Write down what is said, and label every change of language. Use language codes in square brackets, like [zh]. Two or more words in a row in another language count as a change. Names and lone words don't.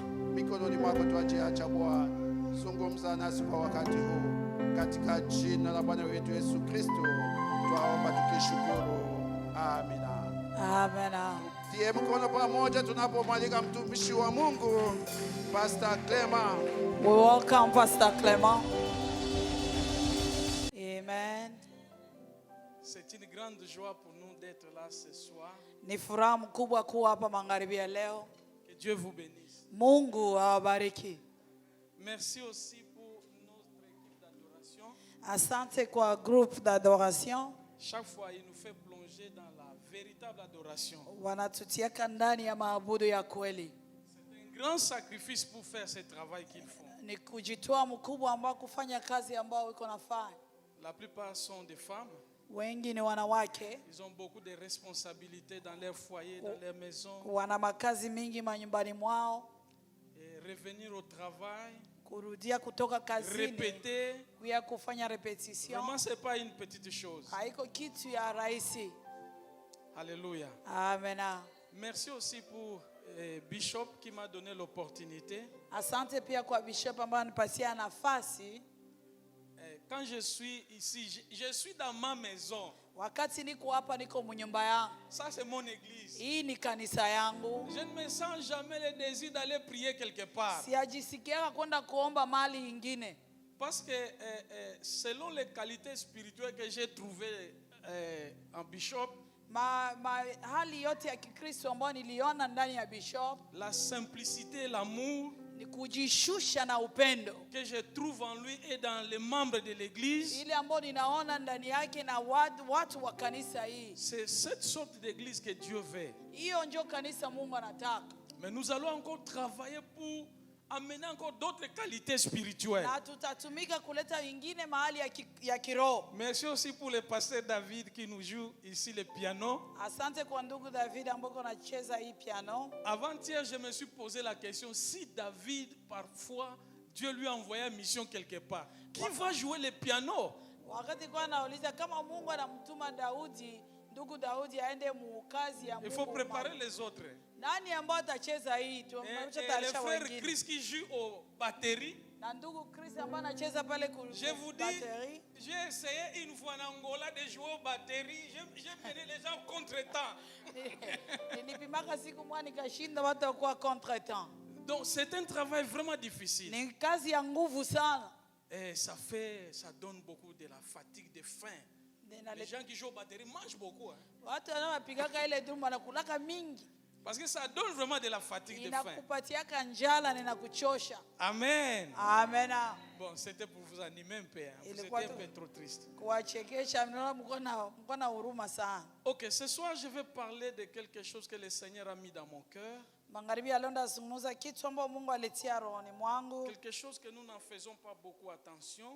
[sw] Mikononi mwako twajiacha Bwana. Zungumza nasi kwa wakati huu, katika jina la Bwana wetu Yesu Kristo twaomba tukishukuru. Amina. Amen. Tie mkono pamoja tunapomwalika mtumishi wa Mungu Pastor Clement. [en] We welcome Pastor Clement. Amen. [fr] C'est une grande joie pour nous d'être là ce soir. [sw] Ni furaha mkubwa kuwa hapa magharibi ya leo. [fr] Que Dieu vous bénisse. [sw] Mungu awabariki. [fr] Merci aussi pour notre équipe d'adoration. [sw] Asante kwa [fr] groupe d'adoration. Chaque fois, il nous fait plonger dans la véritable adoration. [sw] Wanatutiaka ndani ya maabudu ya kweli. [fr] C'est un grand sacrifice pour faire ce travail qu'ils font. [sw] Ni kujitoa mkubwa ambao kufanya kazi ambao iko nafanya. [fr] La plupart sont des femmes. [sw] Wengi ni wanawake. [fr] Ils ont beaucoup de responsabilités dans leur foyer, dans leur maison. [sw] Wana makazi mingi manyumbani mwao. [fr] Et revenir au travail, [sw] Kurudia kutoka kazini. [fr] répéter. [sw] Kuya kufanya repetition. [fr] Vraiment, c'est pas une petite chose. [sw] Haiko kitu ya rahisi. [fr] Alléluia. Amen. Merci aussi pour Bishop qui m'a donné l'opportunité. [sw] Asante pia kwa bishop ambaye anipatia nafasi. [fr] Quand je suis ici, je suis dans ma maison. [sw] Wakati niko hapa niko mnyumba yangu. [fr] Ça c'est mon église. [sw] Hii ni kanisa yangu. [fr] Je ne me sens jamais le désir d'aller prier quelque part. [sw] Siajisikia kwenda kuomba mali nyingine. [fr] Parce que selon les qualités spirituelles que j'ai trouvées en Bishop, [sw] Hali yote ya Kikristo ambayo niliona ndani ya bishop, [fr] la simplicité, l'amour [sw] ni kujishusha na upendo [fr] que je trouve en lui et dans les membres de l'église, [sw] ile ambayo ninaona ndani yake na watu wa kanisa hii. [fr] c'est cette sorte d'église que Dieu veut. [sw] Hiyo ndio kanisa Mungu anataka. [fr] Mais nous allons encore travailler pour amener encore d'autres qualités spirituelles. [sw] Na tutatumika kuleta wengine mahali ya kiroho. [fr] Merci aussi pour le pasteur David qui nous joue ici le piano. [sw] Asante kwa ndugu David ambako anacheza hii piano. [fr] Avant-hier, je me suis posé la question, si David, parfois, Dieu lui a envoyé une mission quelque part, qui va jouer le piano? [sw] Wakati kwa nauliza kama Mungu anamtuma Daudi, ndugu Daudi aende mukazi ya Mungu. [fr] Il faut préparer les autres. [sw] Nani ambao atacheza hii? [fr] Et le frère Chris qui joue aux batteries. [sw] Na ndugu Chris ambaye anacheza pale [fr] Je vous dis, batterie. j'ai essayé une fois en Angola de jouer aux batteries. J'ai mené les gens contre-temps. [sw] Nilipimaka siku moja nikashinda watu kwa contre-temps. [fr] Donc c'est un travail vraiment difficile. [sw] Ni kazi ya nguvu sana. [fr] Et ça donne beaucoup de la fatigue, de faim. Les gens qui jouent aux batteries mangent beaucoup. [sw] Watu wanaopigaka ile drum wanakulaka mingi. [fr] Parce que ça donne vraiment de la fatigue, de faim. [sw] Inakupatiaka njala na inakuchosha. [fr] Amen. Amen. Bon, c'était pour vous animer un peu. Vous étiez un peu trop triste. [sw] Kuwachekesha mko na huruma sana. [fr] Ok, ce soir je vais parler de quelque chose que le Seigneur a mis dans mon cœur. [sw] Magharibi ya leo ndazungumza kitu ambacho Mungu alitia rohoni mwangu. [fr] Quelque chose que nous n'en faisons pas beaucoup attention.